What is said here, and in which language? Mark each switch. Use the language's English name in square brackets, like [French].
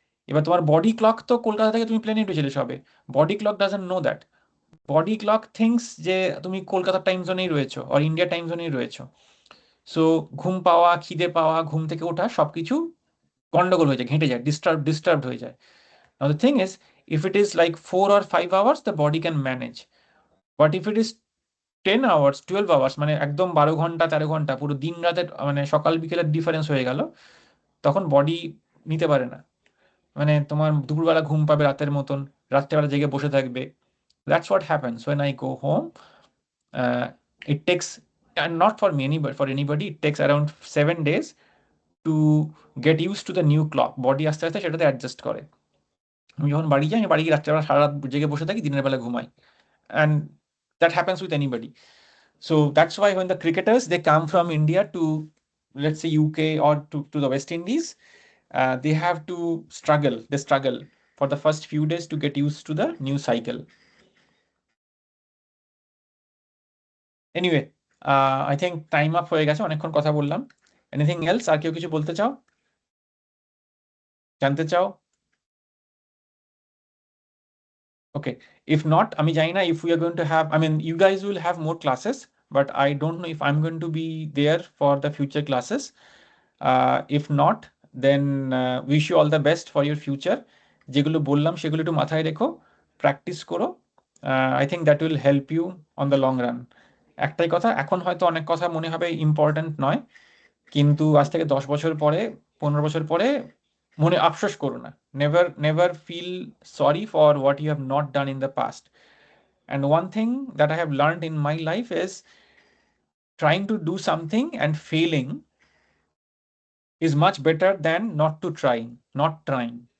[Bangla] এবার তোমার body clock তো কলকাতা থেকে তুমি প্লেনে উঠেছিলে সবে, [English] Body clock doesn't know that. [Bangla] Body clock things যে তুমি কলকাতার টাইম জোনেই রয়েছো আর ইন্ডিয়া টাইম জোনেই রয়েছো। সো ঘুম পাওয়া, খিদে পাওয়া, ঘুম থেকে ওঠা সবকিছু গন্ডগোল হয়ে যায়, ঘেঁটে যায়, ডিস্টার্বড হয়ে যায়। [English] Now the thing is, if it is like 4 or 5 hours, the body can manage. But if it is 10 hours, 12 hours, [Bangla] মানে একদম 12 ঘন্টা 13 ঘন্টা পুরো দিন রাতের, মানে সকাল বিকেলের ডিফারেন্স হয়ে গেল, তখন বডি নিতে পারে না। মানে তোমার দুপুরবেলা ঘুম পাবে রাতের মতন, রাত্রেবেলা জেগে বসে থাকবে। [English] That's what happens when I go home. It takes and not for many, but for anybody, it takes around 7 days to get used to the new clock. [Bangla] Body আস্তে আস্তে সেটাতে অ্যাডজাস্ট করে। আমি যখন বাড়ি যাই, আমি বাড়ি গিয়ে রাত্রেবেলা সারা রাত জেগে বসে থাকি, দিনের বেলা ঘুমাই, [English] and that happens with anybody. So that's why when the cricketers, they come from India to, let's say, UK or to the West Indies, they have to struggle. They struggle for the first few days to get used to the new cycle. Anyway, I think time up [Bangla] হয়ে গেছে, অনেকক্ষণ কথা বললাম। [English] Anything else? [Bangla] আর কেউ কিছু বলতে চাও, জানতে চাও? [English] Okay, if not, [Bangla] আমি জানি না [English] if we are going to have, I mean, you guys will have more classes, but I don't know if I'm going to be there for the future classes. If not, then wish you all the best for your future. [Bangla] যেগুলো বললাম সেগুলো একটু মাথায় রেখো, practice করো। [English] I think that will help you on the long run. [Bangla] একটাই কথা, এখন হয়তো অনেক কথা মনে হবে ইম্পর্ট্যান্ট নয়, কিন্তু আজ থেকে 10 বছর পরে, 15 বছর পরে মনে আফসোস করো না। [English] Never feel sorry for what you have not done in the past. And one thing that I have learned in my life is trying to do something and failing is much better than not trying.